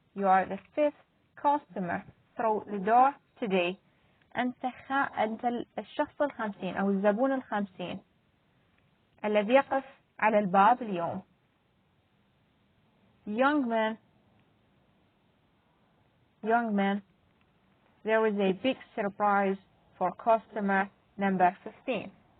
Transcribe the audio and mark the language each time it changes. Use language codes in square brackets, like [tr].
[en] You are the fifth customer through the door today. [ar] أنت الشخص الخمسين أو الزبون الخمسين الذي يقف على الباب اليوم. [en] Young man, there is a big surprise for customer number 50.